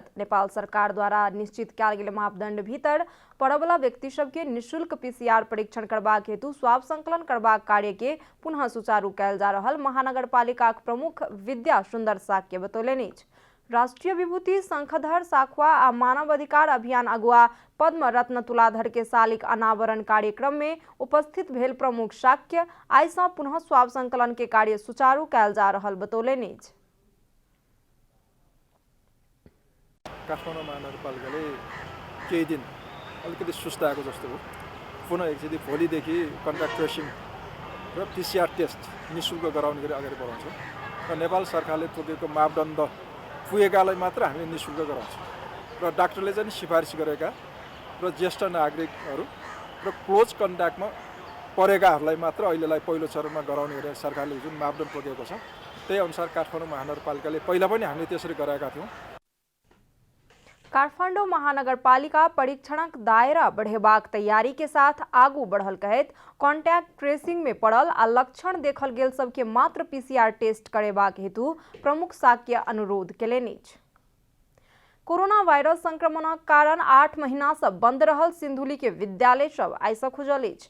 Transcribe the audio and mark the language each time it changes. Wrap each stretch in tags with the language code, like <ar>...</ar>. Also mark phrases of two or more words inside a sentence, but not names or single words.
<mai>नेपाल सरकार द्वारा निश्चित कयल गेल मापदंड भीतर पड़वला व्यक्ति सबके निःशुल्क पीसीआर परीक्षण करबाक हेतु स्वाब संकलन करबाक कार्य के पुनः सुचारू कयल जा रहल महानगरपालिका प्रमुख विद्या सुंदर साक्य बतौलनि अछि। राष्ट्रीय विभूति शंखधर साखवा आ मानव अधिकार अभियान अगुआ पद्म रत्न तुलाधर के सालिक अनावरण कार्यक्रम में उपस्थित भेल प्रमुख साक्य आइ सँ पुनः स्वाब संकलन के कार्य सुचारू कयल जा रहल बतौलनि अछि।</mai> <ne>काठमाडौँ महानगरपालिकाले केही दिन अलिकति सुस्ताएको जस्तो हो। पुनः एकचोटि भोलिदेखि</ne> <en>contact tracing</en> <ne>र</ne> <en>PCR test</en> <ne>निःशुल्क गराउने गरी अगाडि बढाउँछौँ र नेपाल सरकारले तोकेको मापदण्ड पुगेकालाई मात्र हामीले निःशुल्क गराउँछौँ र डाक्टरले चाहिँ सिफारिस गरेका र ज्येष्ठ नागरिकहरू र</ne> <en>close contactमा</en> <ne>परेकाहरूलाई मात्र अहिलेलाई पहिलो चरणमा गराउने गरी सरकारले जुन मापदण्ड तोकेको छ त्यही अनुसार काठमाडौँ महानगरपालिकाले पहिला पनि हामीले त्यसरी गराएका थियौँ।</ne> <mai>काठमाडौँ महानगरपालिका परीक्षणक दायरा बढ़ेबाक तैयारी के साथ आगू बढ़ल कहत</mai> <en>contact tracing</en> <mai>में पड़ल आ लक्षण देखल गेल सबके मात्र</mai> <en>PCR test</en> <mai>करेबाक हेतु प्रमुख शाक्य अनुरोध केलनि। कोरोना वायरस संक्रमणक कारण 8 महीना से बंद रहल सिंधुली के विद्यालय सब आइ सँ खुजल अछि।</mai>